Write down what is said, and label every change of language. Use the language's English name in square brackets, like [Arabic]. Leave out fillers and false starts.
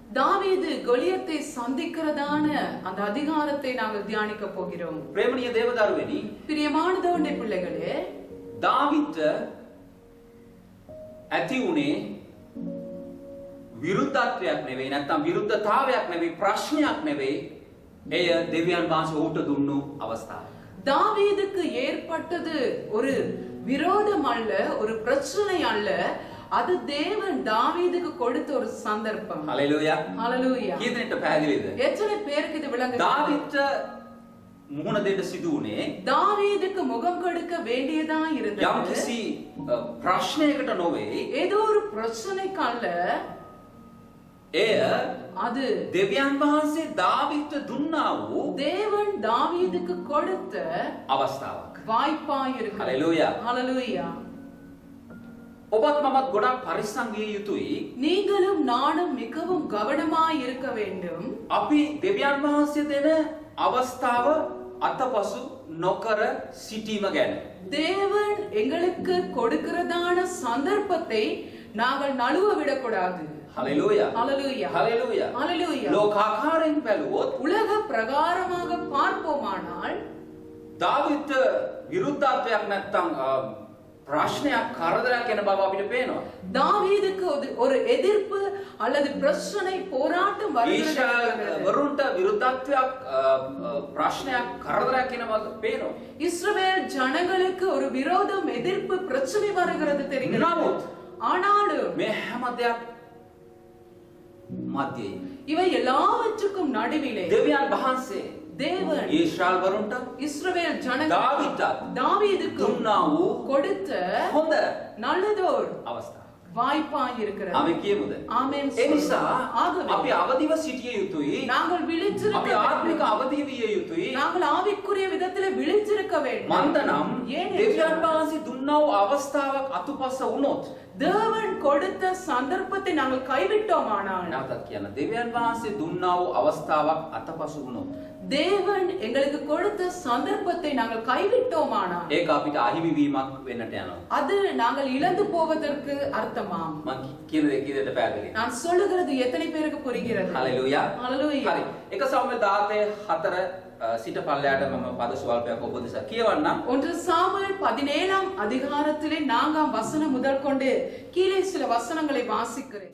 [Tamil] தாவீது கோலியத்தை சந்திக்கிறதான அந்த அதிகாரத்தை நாங்கள் தியானிக்க போகிறோம். [Sinhala] ප්‍රේමණීය දේවදරුවනි, [Tamil] பிரியமான தேவனுடைய பிள்ளைகளே, [Sinhala] දාවිද්ට ඇති වුණේ විරුද්ධත්වයක් නෙවෙයි, නැත්නම් විරුද්ධතාවයක් නෙවෙයි, ප්‍රශ්නයක් නෙවෙයි. එය දෙවියන් වහන්සේ ඌට දුන්නු අවස්ථාවක්. [Tamil] தாவீதுக்கு ஏற்பட்டது ஒரு விரோதம் அல்ல, ஒரு பிரச்சனை அல்ல, அது தேவன் தாவீதுக்கு கொடுத்த ஒரு சந்தர்ப்பம். [Sinhala] හලෙලූයා. [Tamil] ஹalleluya. [Sinhala] කීදෙනෙක්ට පැහැදිලිද? [Tamil] எத்தனை பேருக்கு இது விளங்குது? [Sinhala] දාවිද්ට මුහුණ දෙන්න සිදු වුණේ [Tamil] தாவீதுக்கு முகம் கொடுக்க வேண்டியதா இருந்தது. [Sinhala] යම්කිසි ප්‍රශ්නයකට නොවේ. [Tamil] ஏதோ ஒரு பிரச்சனைக்கு அல்ல, [Sinhala] එය [Tamil] அது [Sinhala] දෙවියන් වහන්සේ දාවිද්ට දුන්නා වූ [Tamil] தேவன் தாவீதுக்கு கொடுத்த [Sinhala] අවස්ථාවක්. [Tamil] வாய்ப்பா இருக்கு. [Sinhala] හලෙලූයා. [Tamil] ஹalleluya. [Sinhala] ඔබත් මමත් ගොඩක් පරිස්සම් විය යුතුයි. [Tamil] நீங்களும் நானும் மிகவும் கவனமாய் இருக்க வேண்டும். [Sinhala] අපි දෙවියන් වහන්සේ දෙන අවස්ථාව අතපසු නොකර සිටීම ගැන. [Tamil] தேவன் எங்களுக்கு கொடுக்கிறதான சந்தர்ப்பத்தை நாங்கள் நழுவ விடக்கூடாது. [Sinhala] හලෙලූයා. [Tamil] ஹalleluya. [Sinhala] හලෙලූයා. [Tamil] ஹalleluya. [Sinhala] ලෝකාකාරයෙන් බැලුවොත් [Tamil] உலக பிரகாரமாக பார்ப்போமானால் [Sinhala] දාවිද්ට විරුද්ධත්වයක් නැත්තම් ප්‍රශ්නයක් කරදරයක් එන බව අපිට පේනවා. [Tamil] தாவீதுக்கு ஒரு எதிர்ப்பு அல்லது பிரச்சனை போராட்டம் வருகிறது. [Sinhala] වරුන්ට විරුද්ධත්වයක් ප්‍රශ්නයක් කරදරයක් එන බව පේනවා. [Tamil] இஸ்ரவேல் ஜனங்களுக்கு ஒரு விரோதம், எதிர்ப்பு, பிரச்சனை வருகிறது தெரிகிறது. [Sinhala] නමුත් [Tamil] ஆனாலும் [Sinhala] මේ හැම දෙයක් මැදේ [Tamil] இவை எல்லாவற்றுக்கும் நடுவிலே [Sinhala] දෙවියන් වහන්සේ [Tamil] தேவன் [Sinhala] ඊශ්‍රායල් වරුන්ට [Tamil] இஸ்ரவேல் [Sinhala] දාවිද්ට [Tamil] தாவீதுக்கு [Sinhala] දුන්නා වූ [Tamil] கொடுத்த [Sinhala] හොඳ [Tamil] நல்லதோர் [Sinhala] අවස්ථාව. [Tamil] வாய்ப்பா இருக்கிறது. [Sinhala] අපි කියමුද? [Tamil] ஆமென். [Sinhala] ඒ නිසා [Tamil] ஆகவே [Sinhala] අපි අවදිව සිටිය යුතුයි. [Tamil] நாங்கள் விழித்திருக்க [Sinhala] අපි ආත්මික [Tamil] வேண்டும். [Sinhala] අවදිය විය යුතුයි. [Tamil] நாங்கள் ஆவிக்குரிய விதத்திலே விழித்திருக்க வேண்டும். [Sinhala] මන්දනම් [Tamil] ஏனென்றால் [Sinhala] දෙවියන් වහන්සේ දුන්නා වූ අවස්ථාවක් අතුපස වුණොත් [Tamil] தேவன் கொடுத்த சந்தர்ப்பத்தை நாங்கள் கைவிட்டோமானால், [Sinhala] නැවතත් කියන්න, දෙවියන් වහන්සේ දුන්නා වූ අවස්ථාවක් අතපසු වුණොත් [Tamil] தேவன் எங்களுக்கு கொடுத்த சந்தர்ப்பத்தை நாங்கள் கைவிட்டோமானால், [Sinhala] ඒක අපිට අහිමි වීමක් වෙන්නට යනවා. [Tamil] அது நாங்கள் இழந்து போவதற்கு அர்த்தமாம். [Sinhala] මම කියන දේ කීයද පැහැදිලි? [Tamil] நான் சொல்லுகிறது எத்தனை பேருக்கு புரிகிறது? [Sinhala] හලෙලූයා. [Tamil] ஹalleluya. [Sinhala] හරි. 1 සාමුවෙල් 14 සිට පල්ලයට මම පද ස්වල්පයක් ඔබ දෙස කියවන්නම්. [Tamil] 1 சாமுவேல் 17ஆம் அதிகாரத்திலே 4ஆம் வசனம் முதல் கொண்டு கீழே சில வசனங்களை வாசிக்கிறேன்.